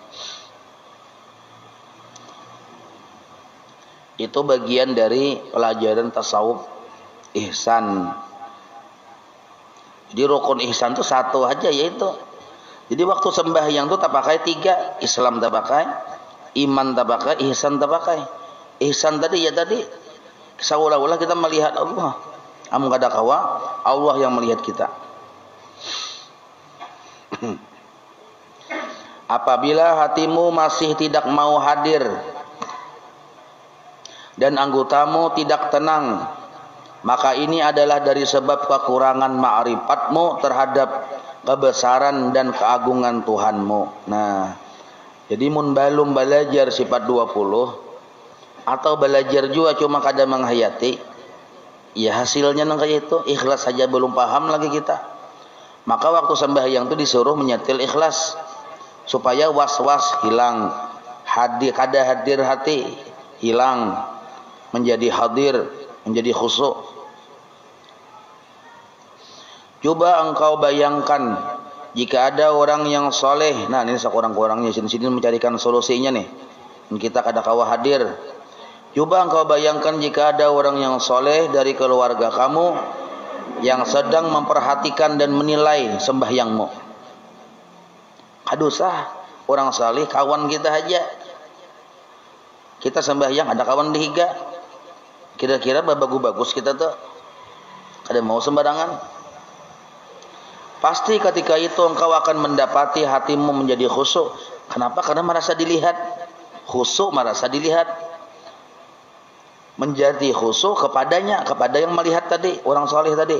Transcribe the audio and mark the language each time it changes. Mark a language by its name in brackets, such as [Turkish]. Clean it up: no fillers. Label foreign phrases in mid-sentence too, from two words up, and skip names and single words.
[Indonesian] Itu bagian dari pelajaran tasawuf ihsan. Jadi rukun ihsan itu satu aja, yaitu jadi waktu sembahyang itu tak pakai tiga, Islam tak pakai, iman tak pakai, ihsan tak pakai. Ihsan tadi ya tadi seolah-olah kita melihat Allah. [Banjar] Am kada kawa Allah yang melihat kita. [Indonesian] Apabila hatimu masih tidak mau hadir dan anggotamu tidak tenang, maka ini adalah dari sebab kekurangan ma'rifatmu terhadap kebesaran dan keagungan Tuhanmu. [Banjar] Nah, jadi mun balum belajar sifat 20 atau belajar juga cuma kada menghayati, ya hasilnya nang kayak itu, ikhlas saja belum paham lagi kita. [Indonesian] Maka waktu sembahyang itu disuruh menyetil ikhlas supaya was-was hilang, kada hadir hati hilang, menjadi hadir, menjadi khusyuk. Coba engkau bayangkan jika ada orang yang soleh. Nah, ini sekurang-kurangnya sini mencarikan solusinya nih. [Banjar] Kita kada kawa hadir. [Indonesian] Coba engkau bayangkan jika ada orang yang soleh dari keluarga kamu yang sedang memperhatikan dan menilai sembahyangmu. [Banjar] Kadusah orang saleh kawan kita aja. Kita sembahyang ada kawan dihiga. Kira-kira bagus kita tuh kada mau sembarangan. [Indonesian] Pasti ketika itu engkau akan mendapati hatimu menjadi khusyuk. Kenapa? Karena merasa dilihat. Khusyuk merasa dilihat. Menjadi khusyuk kepadanya, kepada yang melihat tadi, orang saleh tadi.